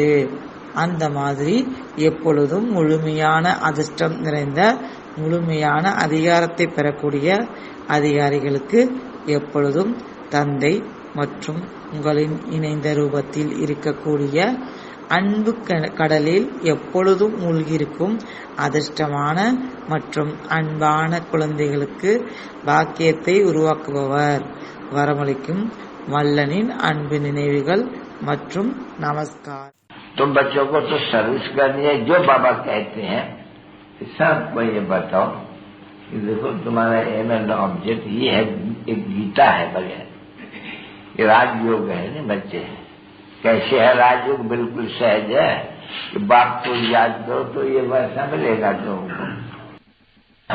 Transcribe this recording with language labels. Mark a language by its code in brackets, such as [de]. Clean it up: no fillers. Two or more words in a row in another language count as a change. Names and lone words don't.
[ta] அந்த மாதிரி எப்பொழுதும் முழுமையான அதிர்ஷ்டம் நிறைந்த முழுமையான அதிகாரத்தை பெறக்கூடிய அதிகாரிகளுக்கு எப்பொழுதும் தந்தை மற்றும் உங்களின் இணைந்த ரூபத்தில் இருக்கக்கூடிய அன்பு கடலில் எப்பொழுதும் மூழ்கியிருக்கும் அதிர்ஷ்டமான மற்றும் அன்பான குழந்தைகளுக்கு பாக்கியத்தை உருவாக்குபவர். வரமளிக்கும் வல்லனின் அன்பு நினைவுகள் மற்றும் நமஸ்கார். [hi] तो बच्चों को तो सर्विस करनी है जो बाबा कहते हैं। सबको ये बताओ कि देखो तुम्हारा [en] aim and object [hi] ये है, एक गीता है बगैर, ये राजयोग है ना बच्चे। कैसे है राजयोग? बिल्कुल सहज है कि बाप को याद करो तो ये वैसा मिलेगा तुमको।